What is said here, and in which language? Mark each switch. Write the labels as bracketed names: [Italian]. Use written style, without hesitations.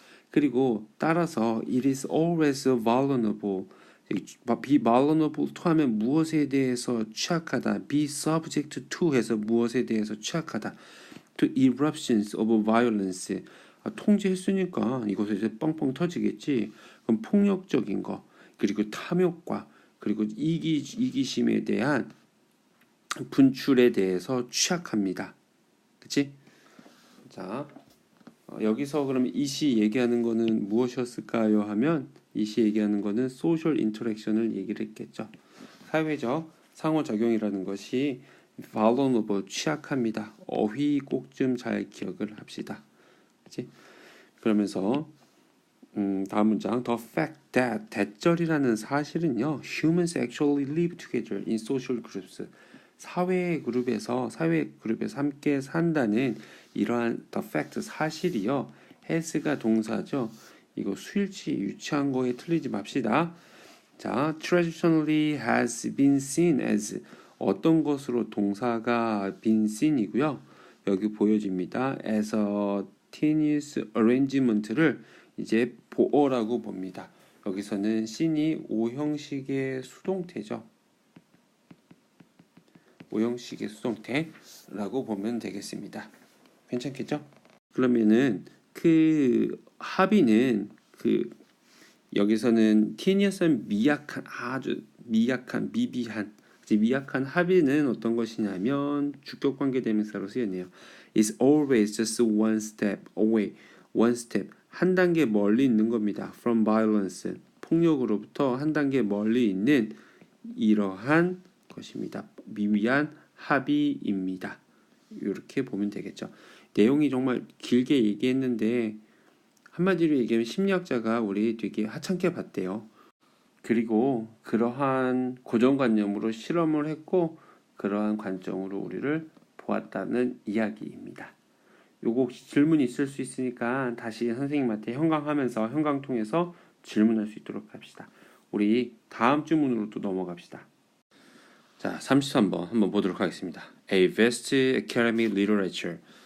[Korean] 그리고 따라서 [English] it is always vulnerable. [Korean] be vulnerable to 하면 무엇에 대해서 취약하다. be subject to 해서 무엇에 대해서 취약하다. [English] to eruptions of violence. [Korean] 통제했으니까 이것에 이제 뻥뻥 터지겠지. 그럼 폭력적인 거 그리고 탐욕과 그리고 이기심에 대한 분출에 대해서 취약합니다. 그치? 자, 여기서 그럼 이 시 얘기하는 거는 무엇이었을까요? 하면 이 시 얘기하는 거는 소셜 인터랙션을 얘기를 했겠죠. 사회적 상호작용이라는 것이 vulnerable, 취약합니다. 어휘 꼭 좀 잘 기억을 합시다. 그치? [English] 그러면서 다음 문장 The fact that [Korean] 대절이라는 사실은요 [English] humans actually live together in social groups [Korean] 사회 그룹에서 함께 산다는 이러한 [English] the fact [Korean] 사실이요 [English] has가 [Korean] 동사죠. 이거 수일치 유치한 거에 틀리지 맙시다. [English] 자, traditionally has been seen as [Korean] 어떤 것으로 동사가 [English] been seen이고요. [Korean] 여기 보여집니다. [English] as a tenuous arrangement를 [Korean] 이제 보어라고 봅니다. 여기서는 seen이 오형식의 수동태죠. 오형식의 수동태라고 보면 되겠습니다. 괜찮겠죠? 그러면은 그 합의는 여기서는 tenuous는 아주 미약한 미비한 합의는 어떤 것이냐면 주격관계 대명사로 쓰였네요. [English] is always just one step away. one step [Korean] 한 단계 멀리 있는 겁니다. [English] from violence [Korean] 폭력으로부터 한 단계 멀리 있는 이러한 것입니다. 미비한 합의입니다. 이렇게 보면 되겠죠. 내용이 정말 길게 얘기했는데 한마디로 얘기하면 심리학자가 우리 되게 하찮게 봤대요. 그리고 그러한 고정관념으로 실험을 했고 그러한 관점으로 우리를 보았다는 이야기입니다. 요거 혹시 질문이 있을 수 있으니까 다시 선생님한테 현강하면서 현강 통해서 질문할 수 있도록 합시다. 우리 다음 주문으로 또 넘어갑시다. 자, 33번 한번 보도록 하겠습니다. [English] A vast academic literature.